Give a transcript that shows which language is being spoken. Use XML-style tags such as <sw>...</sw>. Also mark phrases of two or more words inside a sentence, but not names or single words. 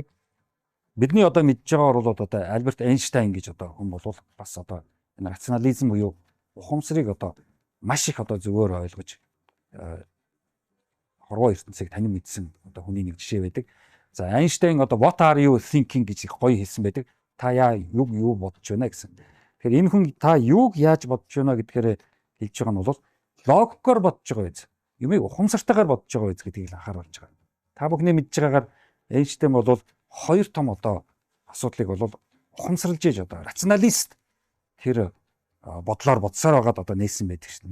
<mn>Бидний одоо мэдж байгаагаар бол одоо Альберт Эйнштейн гэж одоо хүн бол бас одоо энэ рационализм буюу ухамсарыг одоо маш их одоо зөвөр ойлгож хорвоо ертөнцийг танин мэдсэн одоо хүний нэг жишээ байдаг. За Эйнштейн одоо</mn> <en>what are you thinking</en> <mn>гэж их гоё хэлсэн байдаг. Та юу бодож байна гэсэн. Тэгэхээр энэ хүн та юуг яаж бодож байна гэдгээр хэлж байгаа нь бол логикоор бодож байгаа биз. Юмыг ухамсартайгаар бодож байгаа биз гэдгийг л анхааруулж байгаа. Та бүхний мэдж байгаагаар Эйнштейн бол хоёр том одоо асуудлыг бол ухамсарлж ээж одоо рационалист тэр бодлоор бодсоор байгаад одоо нээсэн байдаг шин.</mn>